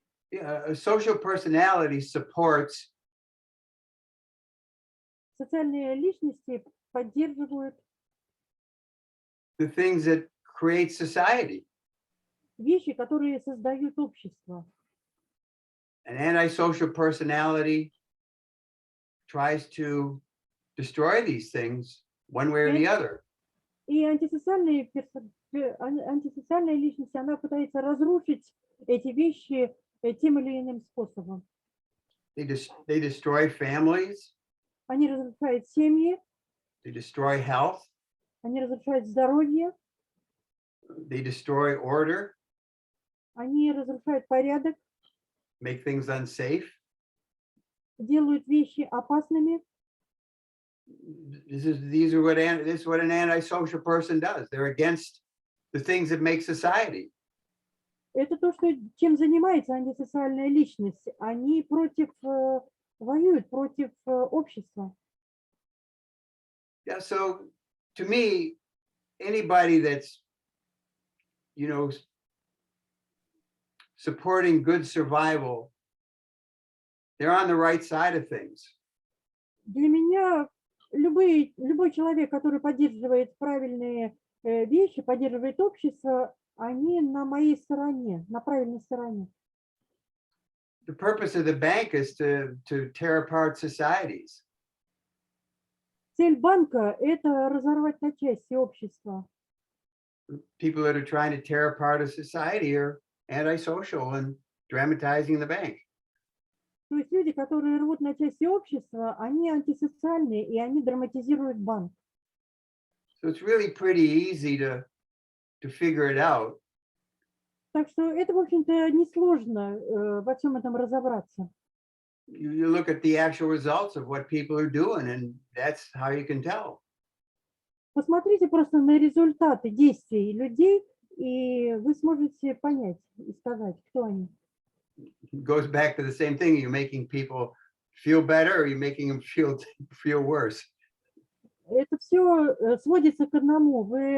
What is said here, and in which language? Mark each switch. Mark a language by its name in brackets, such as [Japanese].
[English] Yeah, a social personality supports. [Russian] Социальные личности поддерживают [English] The things that create society. [Russian] вещи, которые создают общество. [English] An antisocial personality tries to destroy these things one way or the other. [Russian] И антисоциальная личность, она пытается разрушить эти вещи тем или иным способом. [English] They destroy families. [Russian] Они разрушают семьи. [English] They destroy health. [Russian] Они разрушают здоровье. [English] They destroy order. [Russian] Они разрушают порядок. [English] Make things unsafe. [Russian] Делают вещи опасными. [English] This is what an antisocial person does. They're against the things that make society. [Russian] Это то, чем занимается антисоциальная личность. Они воюют против общества. [English] Yeah, so to me, anybody that's, supporting good survival, they're on the right side of things. [Russian] Для меня любой человек, который поддерживает правильные вещи, поддерживает общество, они на моей стороне, на правильной стороне. [English] the purpose of the bank is to tear apart societies. [Russian] Цель банка – это разорвать на части общество. [English] People that are trying to tear apart a society are antisocial and dramatizing the bank. [Russian] То есть люди, которые рвут на части общества, они антисоциальные, и они драматизируют банк. [English] So it's really pretty easy to figure it out. [Russian] Так что это, в общем-то, несложно во всем этом разобраться. [English] You look at the actual results of what people are doing, and that's how you can tell. [Russian] Посмотрите просто на результаты действий людей, и вы сможете понять и сказать, кто они. [English] It goes back to the same thing. You're making people feel better, or you're making them feel worse. [Russian] Это все сводится к одному.